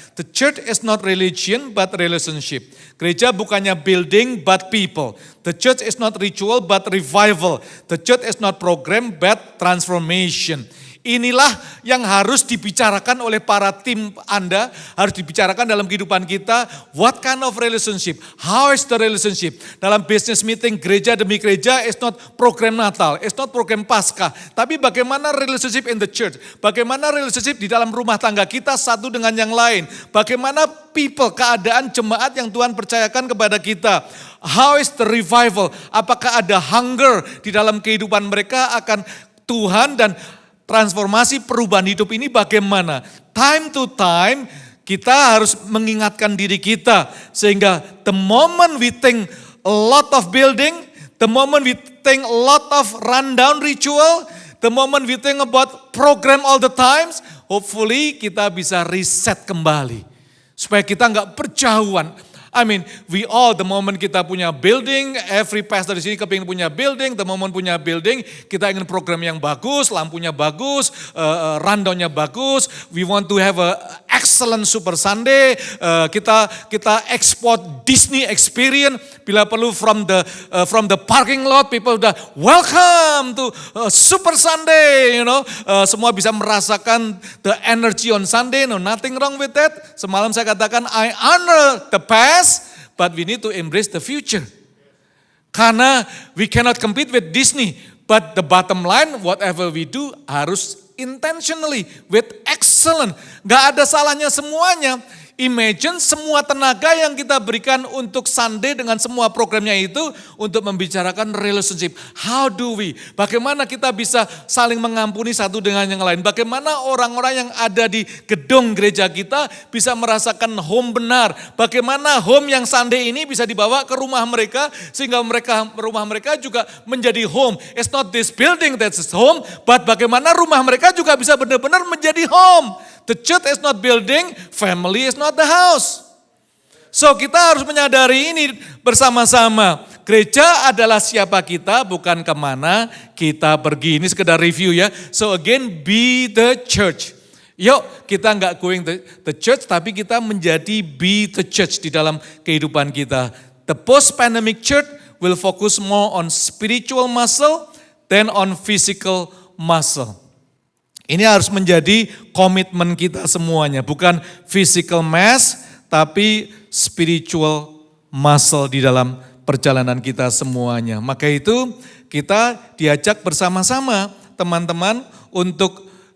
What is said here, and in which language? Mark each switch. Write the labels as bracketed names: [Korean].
[English] The church is not religion but relationship. [Indonesian] Gereja bukannya [English] building but people. The church is not ritual but revival. The church is not program but transformation. [Indonesian] Inilah yang harus dibicarakan oleh para tim Anda, harus dibicarakan dalam kehidupan kita. [English] What kind of relationship? How is the relationship? [Indonesian] Dalam business meeting gereja demi gereja, [English] it's not program Natal, it's not program Paskah. [Indonesian] Tapi bagaimana [English] relationship in the church? [Indonesian] Bagaimana relationship di dalam rumah tangga kita satu dengan yang lain? Bagaimana people, keadaan jemaat yang Tuhan percayakan kepada kita? [English] How is the revival? [Indonesian] Apakah ada hunger di dalam kehidupan mereka akan Tuhan, dan transformasi perubahan hidup ini bagaimana? [English] Time to time [Indonesian] kita harus mengingatkan diri kita. [English] Sehingga the moment we think a lot of building, the moment we think a lot of rundown ritual, the moment we think about program all the times, hopefully [Indonesian] kita bisa reset kembali. Supaya kita enggak berjauhan. [English] I mean, we all, the moment kita punya building, every pastor di sini kepingin punya building, the moment punya building, [Indonesian] kita ingin program yang bagus, lampunya bagus, rundownnya bagus, [English] we want to have a excellent Super Sunday, kita export Disney experience, bila perlu from the parking lot, people udah welcome to Super Sunday, you know, [Indonesian] semua bisa merasakan [English] the energy on Sunday, no nothing wrong with that. [Indonesian] Semalam saya katakan, [English] I honor the past, but we need to embrace the future. Karena we cannot compete with Disney, but the bottom line, whatever we do harus intentionally, with excellent. [Indonesian] Gak ada salahnya semuanya. Imagine semua tenaga yang kita berikan untuk Sunday dengan semua programnya itu untuk membicarakan relationship. [English] How do we? [Indonesian] Bagaimana kita bisa saling mengampuni satu dengan yang lain? Bagaimana orang-orang yang ada di gedung gereja kita bisa merasakan home benar? Bagaimana home yang Sunday ini bisa dibawa ke rumah mereka sehingga rumah mereka juga menjadi home. [English] It's not this building that's home, but [Indonesian] bagaimana rumah mereka juga bisa benar-benar menjadi home. [English] The church is not building, family is not the house. [Indonesian] So kita harus menyadari ini bersama-sama. Gereja adalah siapa kita, bukan kemana kita pergi. Ini sekedar review ya. [English] So again, be the church. [Indonesian] Yuk kita nggak going the church, tapi kita menjadi be the church di dalam kehidupan kita. [English] The post-pandemic church will focus more on spiritual muscle than on physical muscle. [Indonesian] Ini harus menjadi komitmen kita semuanya. Bukan physical mass, tapi spiritual muscle di dalam perjalanan kita semuanya. Maka itu kita diajak bersama-sama teman-teman untuk